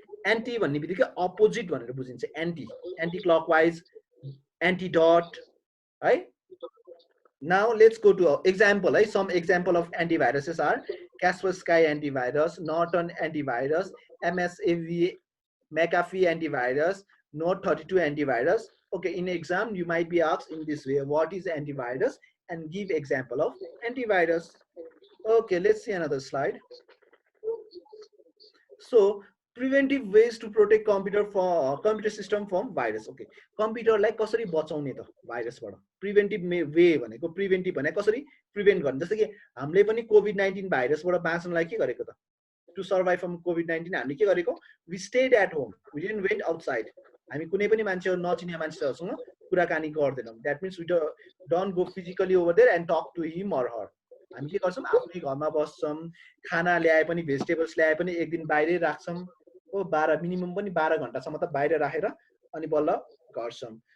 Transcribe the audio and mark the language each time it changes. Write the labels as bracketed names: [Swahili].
[Nepali] Anti भन्ने बित्तिकै opposite भनेर बुझिन्छ. एन्टी क्लकवाइज, एन्टी डट है. [English] Now let's go to example. Some example of antiviruses are Kaspersky antivirus, Norton antivirus, MSAV, McAfee antivirus, Note 32 antivirus. Okay, in exam you might be asked in this way, what is antivirus, and give example of antivirus. Okay, let's see another slide. So preventive ways to protect computer system from virus. [Nepali] Okay, computer लाई कसरी बचाउने त भाइरसबाट? Preventive way भनेको preventive भने कसरी prevent गर्ने. जस्तै कि हामीले पनि कोभिड-19 भाइरसबाट बाँच्नलाई के गरेको त? [English] to survive from COVID-19 [Nepali] हामीले के गरेको? [English] We stayed at home, we didn't went outside. [Nepali] हामी कुनै पनि मान्छे नचिने मान्छेहरुसँग कुराकानी गर्दैनौं. [English] That means we don't go physically over there and talk to him or her. [Nepali] हामी के गर्छौं? आफ्नै घरमा बस्छौं. खाना ल्याए पनि, भेजिटेबल्स ल्याए पनि एक दिन बाहिरै राख्छौं. ओ 12 मिनिमम पनि 12 घण्टासम्म त बाहिर राखेर अनि बल्ल गर्छौं.